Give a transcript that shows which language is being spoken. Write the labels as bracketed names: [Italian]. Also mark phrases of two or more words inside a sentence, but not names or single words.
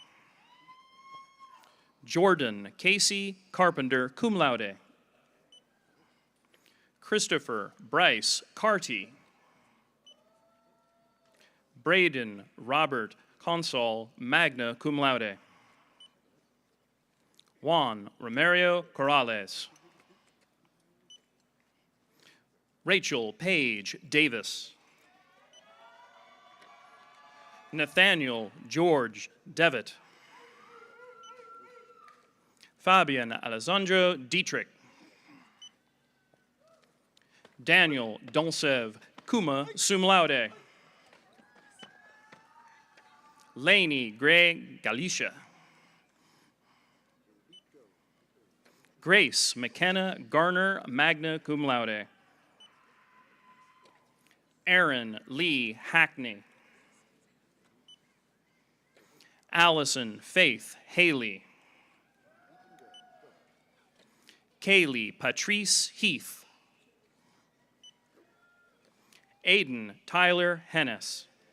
[English] Jordan Casey Carpenter, [Latin] cum laude. [English] Christopher Bryce Carty. Braden Robert Consol, [Latin] magna cum laude. [English] Juan Romario Corrales. Rachel Page Davis. Nathaniel George Devitt. Fabian Alessandro Dietrich. Daniel Donsev Kuma [Latin] sum laude. [English] Lainey Gray Galicia. Grace McKenna Garner [Latin] magna cum laude. [English] Aaron Lee Hackney. Allison Faith Haley. Kaylee Patrice Heath. Aiden Tyler Hennis.